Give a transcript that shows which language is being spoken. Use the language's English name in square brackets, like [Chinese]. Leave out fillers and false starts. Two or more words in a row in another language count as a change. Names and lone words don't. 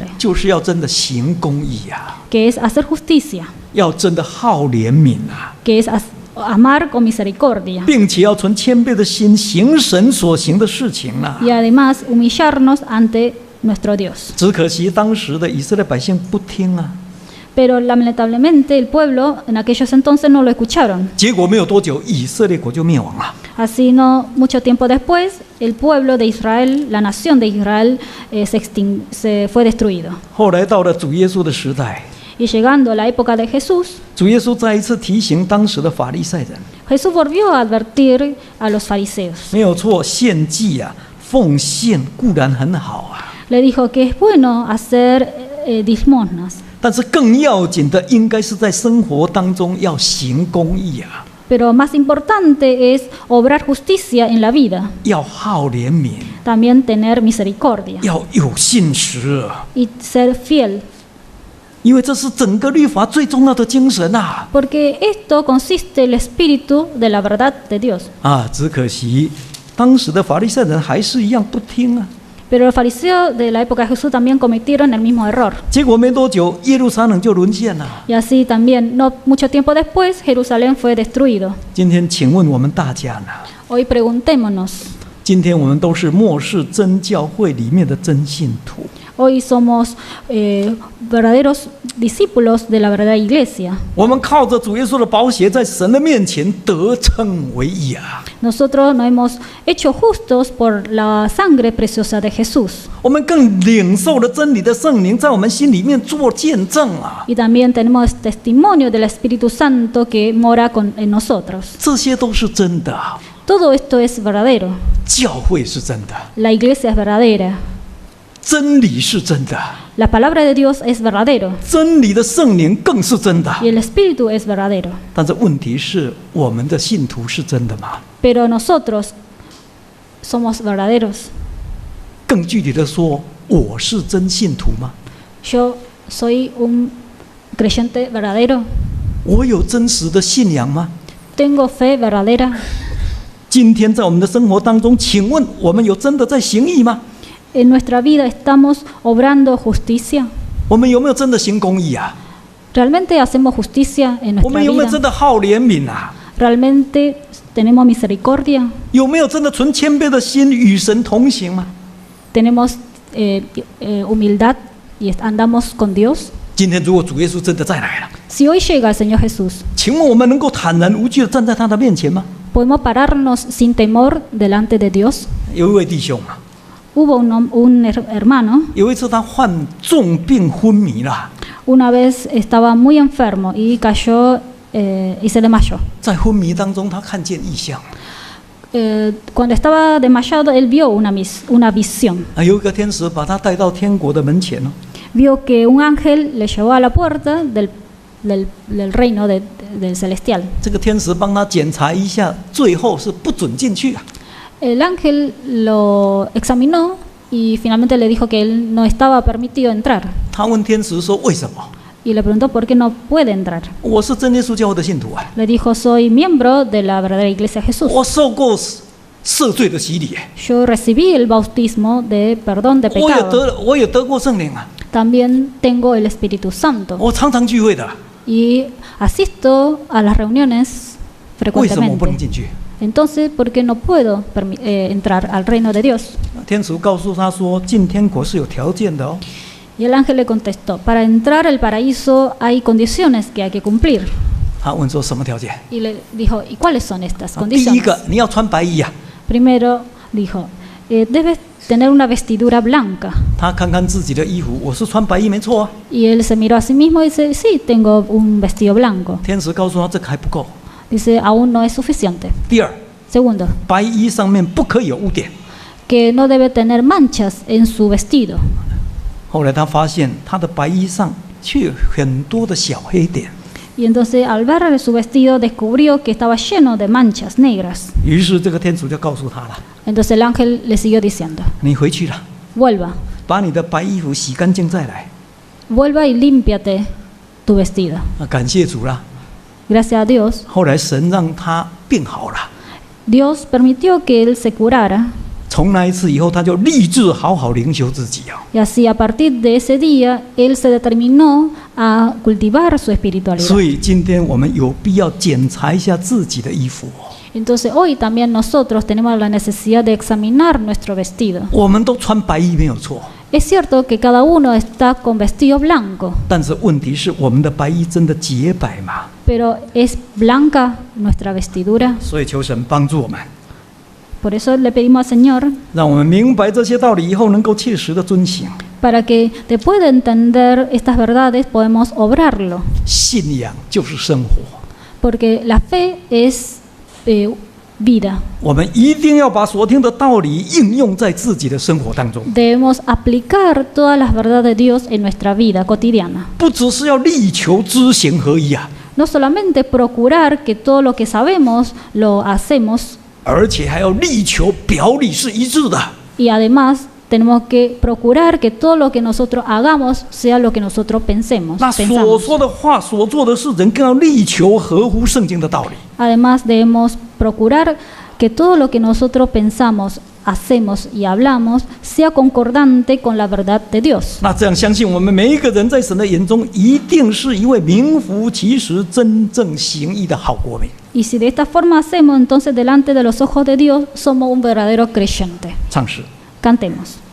[Chinese] 就是要真的行公义啊， [Spanish] que es hacer justicia, [Chinese] 要真的好怜悯啊， [Spanish] que es amar con misericordia [Chinese] 并且要存谦卑的心行神所行的事情啊。 [Spanish] y además humillarnos ante nuestro Dios. [Chinese] 只可惜当时的以色列百姓不听啊， [Spanish] Pero lamentablemente el pueblo en aquellos entonces no lo escucharon. [Chinese] 结果没有多久，以色列国就灭亡了。 [Spanish] Así no mucho tiempo después, el pueblo de Israel, la nación de Israel, se fue destruido. [Chinese] 后来到了主耶稣的时代， [Spanish] Y llegando a la época de Jesús, [Chinese] 主耶稣再一次提醒当时的法利赛人， [Spanish] Jesús volvió a advertir a los fariseos. [Chinese] 没有错，献祭啊、奉献固然很好啊， [Spanish] Le dijo que es bueno hacer limosnas, [Chinese] 但是更要紧的，应该是在生活当中要行公义啊， [Spanish] pero más importante es obrar justicia en la vida, [Chinese] 要好怜悯， [Spanish] también tener misericordia [Chinese] 要有信实啊， [Spanish] y ser fiel, [Chinese] 因为这是整个律法最重要的精神啊！ [Spanish] porque esto consiste el espíritu de la verdad de Dios. [Chinese] 啊，只可惜当时的法利赛人还是一样不听啊。 [Spanish] Pero los fariseos de la época de Jesús también cometieron el mismo error. [Chinese] 结果没多久，耶路撒冷就沦陷了。 [Spanish] Y así también, no mucho tiempo después, Jerusalén fue destruido. [Chinese] 今天，请问我们大家呢？ [Spanish] Hoy preguntémonos, [Chinese] 今天我们都是末世真教会里面的真信徒。 [Spanish] hoy somos verdaderos discípulos de la verdadera iglesia. [Chinese] 我们靠着主耶稣的宝血，在神的面前得称为义啊！ [Spanish] Nosotros nos hemos hecho justos por la sangre preciosa de Jesús. [Chinese] 我们更领受了真理的圣灵，在我们心里面做见证啊！ [Spanish] Y también tenemos testimonio del Espíritu Santo que mora en nosotros. [Chinese] 这些都是真的啊， [Spanish] Todo esto es verdadero. [Chinese] 教会是真的， [Spanish] La iglesia es verdadera. [Chinese] 真理是真的， [Spanish] La palabra de Dios es verdadero. [Chinese] 真理的圣灵更是真的。 [Spanish] Y el Espíritu es verdadero. [Chinese] 但是问题是，我们的信徒是真的吗？ [Spanish] Pero nosotros somos verdaderos. [Chinese] 更具体的说，我是真信徒吗？ [Spanish] Yo soy un creyente verdadero. [Chinese] 我有真实的信仰吗？ [Spanish] Tengo fe verdadera. [Chinese] 今天在我们的生活当中，请问我们有真的在行义吗？ [Spanish] En nuestra vida estamos obrando justicia. [Chinese] 我们有没有真的行公义啊？ [Spanish] ¿Realmente hacemos justicia en [Chinese] 我 [Spanish] nuestra [Chinese] 们有没有真 [Spanish] vida? [Chinese] 的好怜悯啊？ [Spanish] ¿Realmente tenemos misericordia? [Chinese] 有没有真的存谦卑的心与神同行吗？ [Spanish] ¿Tenemos humildad y andamos con Dios? [Chinese] 今天如果主耶稣真的再来了， [Spanish] Si hoy llega el Señor Jesús, [Chinese] 请问我们能够坦然无惧的站在他的面前吗？ [Spanish] ¿podemos pararnos sin temor delante de Dios? [Chinese] 有一位弟兄啊， [Spanish] Hubo un hermano, [Chinese] 有一次他患重病昏迷了， [Spanish] una vez estaba muy enfermo y cayó y se desmayó. [Chinese] 在昏迷当中，他看见异象， [Spanish] Cuando estaba desmayado, él vio una visión. [Chinese] 啊，有一个天使把他带到天国的门前哦， [Spanish] Vio que un ángel le llevó a la puerta del reino del celestial. [Chinese] 这个天使帮他检查一下，最后是不准进去啊。 [Spanish] El ángel lo examinó y finalmente le dijo que él no estaba permitido entrar. [Chinese] 他问天使说：“为什么？ [Spanish] Y le preguntó por qué no puede entrar. [Chinese] 我是真耶稣教会的信徒啊， [Spanish] Le dijo, soy miembro de la verdadera iglesia de Jesús. [Chinese] 我受过赦罪的洗礼， [Spanish] Yo recibí el bautismo de perdón de [Chinese] 我也 [Spanish] pecado. [Chinese] 得过圣灵啊， [Spanish] También tengo el Espíritu Santo. [Chinese] 我常常聚会的， [Spanish] Y asisto a las reuniones [Chinese] 为什么我不能 [Spanish] frecuentemente. [Chinese] 进去？ [Spanish] Entonces, ¿por qué no puedo entrar al reino de Dios? [Chinese] 天使告诉他说，进天国是有条件的哦。 [Spanish] Y el ángel le contestó, para entrar al paraíso hay condiciones que hay que cumplir. [Chinese] 他问说什么条件？ [Spanish] Y le dijo, ¿y cuáles son estas [Chinese] 第一 [Spanish] condiciones? [Chinese] 个，你要穿白衣啊。 [Spanish] Primero dijo, debes tener una vestidura blanca. [Chinese] 他看看自己的衣服，我是穿白衣没错啊。 [Spanish] Y él se miró a sí mismo y dice, sí, tengo un vestido blanco. [Chinese] 天使告诉他这个还不够。 [Spanish] Dice, aún no es suficiente. [Chinese] 第二， [Spanish] Segundo, [Chinese] 白衣上面不可以有污点。 [Spanish] que no debe tener manchas en su vestido. [Chinese] 后来他发现他的白衣上却有很多的小黑点， [Spanish] Y entonces al ver su vestido descubrió que estaba lleno de manchas negras. [Chinese] 于是这个天主就告诉他了： [Spanish] Entonces el ángel le siguió diciendo, [Chinese] 你回去了， [Spanish] vuelva, [Chinese] 把你的白衣服洗干净再来。 [Spanish] vuelva y límpiate tu vestido. [Chinese] 感谢主啦！ [Spanish] Gracias a Dios, [Chinese] 后来神让他病好了。 [Spanish] Dios permitió que él se curara. [Chinese] 从那一次以后，他就立志好好灵修自己啊。 [Spanish] Y así a partir de ese día, él se determinó a cultivar su espiritualidad. [Chinese] 所以今天我们有必要检查一下自己的衣服。 [Spanish] Entonces hoy también nosotros tenemos la necesidad de examinar nuestro vestido. [Chinese] 我们都穿白衣没有错， [Spanish] Es cierto que cada uno está con vestido blanco, [Chinese] 但是问题是我们的白衣真的洁白吗？ [Spanish] pero ¿es blanca nuestra vestidura? [Chinese] 所以求神帮助我们， [Spanish] Por eso le pedimos al Señor [Chinese] 让我们明白这些道理以后，能够切实的遵行。 [Spanish] para que después de entender estas verdades podemos obrarlo, [Chinese] 信仰就是生活， [Spanish] porque la fe es vida. [Chinese] 我们一定要把所听的道理应用在自己的生活当中， [Spanish] Debemos aplicar todas las verdades de Dios en nuestra vida cotidiana. [Chinese] 不只是要力求知行合一啊， [Spanish] No solamente procurar que todo lo que sabemos lo hacemos, [Chinese] 而且还要力求表里是一致的。 [Spanish] y además tenemos que procurar que todo lo que nosotros hagamos sea lo que nosotros pensemos. [Chinese] 那所 [Spanish] pensamos. [Chinese] 说的话、所做的事，人更要力求合乎圣经的道理。 [Spanish] Además debemos procurar que todo lo que nosotros pensamos, hacemos y hablamos sea concordante con la verdad de Dios. [Chinese] 那这样，相信我们每一个人在神的眼中，一定是一位名副其实、真正行义的好国民。 [Spanish] Y si de esta forma hacemos, entonces delante de los ojos de Dios somos un verdadero creyente. [Chinese] 唱诗。 [Spanish] Cantemos.